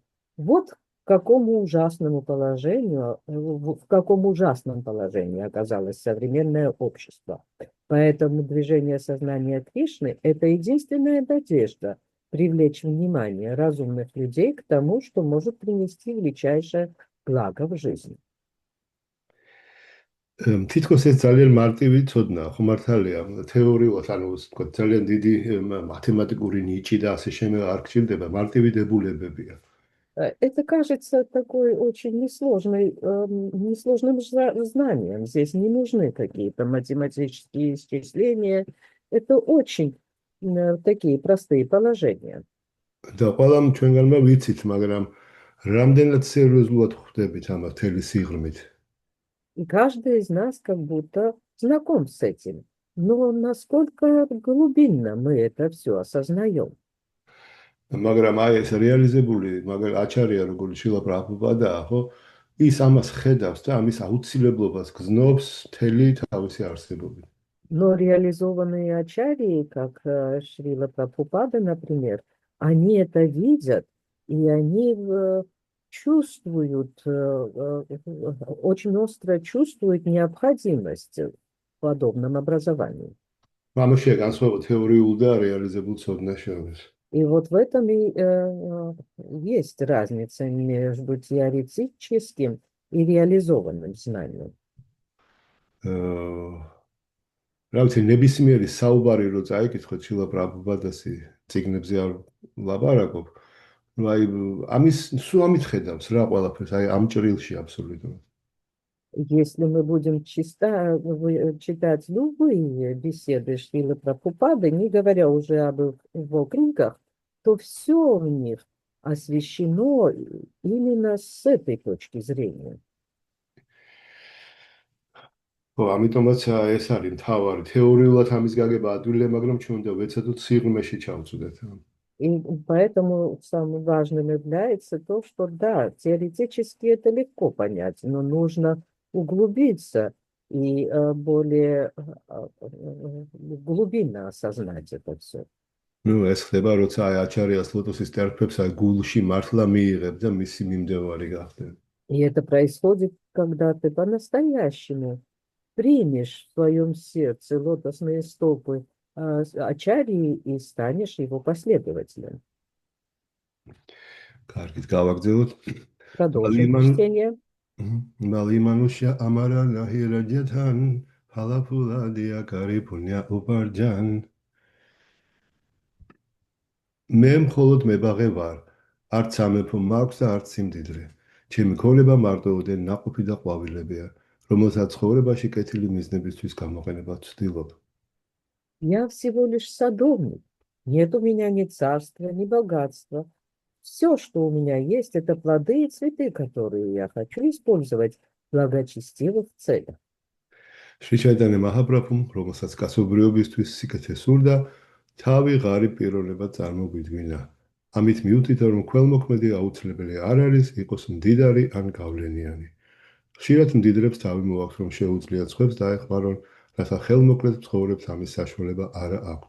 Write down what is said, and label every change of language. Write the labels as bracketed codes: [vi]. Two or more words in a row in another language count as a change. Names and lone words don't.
[ru] Вот в каком ужасном положении оказалось современное общество. Поэтому движение сознания Кришны – это единственная надежда привлечь внимание разумных людей к тому, что может принести величайшее благо в жизни. [ka] თითქოს ეს ძალიან მარტივი ცოდნაა, ხო მართალია, თეორიულად, ანუ ვთქვათ, ძალიან დიდი მათემატიკური ნიჭი და ასე შემდეგ არ გჭირდება, მარტივი დებულებებია. [ru] Это кажется такой очень несложным знанием. Здесь не нужны какие-то математические исчисления. Это очень такие простые положения. [ka] და ყველამ ჩვენგანმა ვიცით, მაგრამ რამდენად სერიოზულად ხვდებით ამას თელი სიღრმით? [ru] И каждый из нас как будто знаком с этим. Но насколько глубинно мы это все осознаем? [ka] მაგრამ აი ეს რეალიზებული, მაგრამ აჩარია როგორც შილა პრაბჰუპადაა, ხო? ის ამას ხედავს და ამის აუცილებლობას გზნობს მთელი თავისი არსებობით. [ru] Но реализованные ачарьи, как Шрила Прабхупада, например, они это видят, и они чувствуют, очень остро чувствуют необходимость в подобном образовании. [ka] ამაშია განსხვავება თეორიულ და რეალიზებულ ცოდნას შორის. [ru] И вот в этом и есть разница между теоретическим и реализованным знанием. [ka] რა ვიცი, ნებისმიერი საუბარი რო წაიკითხოთ შილა პრაბჰუპადასი წიგნებზე არ ლაპარაკობ, ну აი ამის სულ ამით ხედავს რა ყველაფერს, აი ამ ჭრილში აბსოლუტურად. [ru] Если мы будем читать любые беседы Шрилы Прабхупады, не говоря уже об его книгах, то все в них освещено именно с этой точки зрения. [ka] ამიტომაც ეს არის მთავარი თეორიულად ამის გაგება ადვილია, მაგრამ ჩვენ უნდა ვეცადოთ სიღრმეში ჩავწვდეთ. [ru] И поэтому самым важным является то, что да, теоретически это легко понять, но нужно углубиться и более глубинно осознать это все. [ka] ну ეს ხდება, როცა აი აჩარიას ლოტოსის ტერფებს აი გულში მართლა მიიღებ და მისი მიმდევარი გახდე. [ru] И это происходит, когда ты по-настоящему примешь в своем сердце лотосные стопы ачарьи и станешь его последователем. [ka] კარგით, გავაგრძელოთ. [ru] Продолжим чтение. [bn] মালিমনুষ্য আমার নাহিরা জতন, হালাফুলা দিয়াকরি পুণ্য উপার্জন. [ka] მე მხოლოდ მებაღე ვარ, არც სამეფო მაქვს და არც სიმდიდრე. ჩემი ქონება მარტოოდენ ნაყოფი და ყვავილებია, რომელსაც ცხოვრებაში კეთილი მიზნებისთვის გამოყენება ვცდილობ. [ru] Я всего лишь садовник. Нет у меня ни царства, ни богатства. Все, что у меня есть, это плоды и цветы, которые я хочу использовать в благочестивых целях. [ka] შრიჩაიტანე მაჰაპრაბჰუმ, რომელსაც კაცობრიობისთვის სიკეთე სურდა, თავი ღარიბ პიროვნებად წარმოგვიდგინა. ამით მიუთითა, რომ ქველმოქმედი აუცილებელი არ არის იყოს მდიდარი ან გავლენიანი. ხშირად მდიდრებს თავი მოაქვს, რომ შეუძლიათ სხვებს დაეხმარონ, რათა ხელმოკლედ მცხოვრებთ ამის საშუალება არა აქვთ.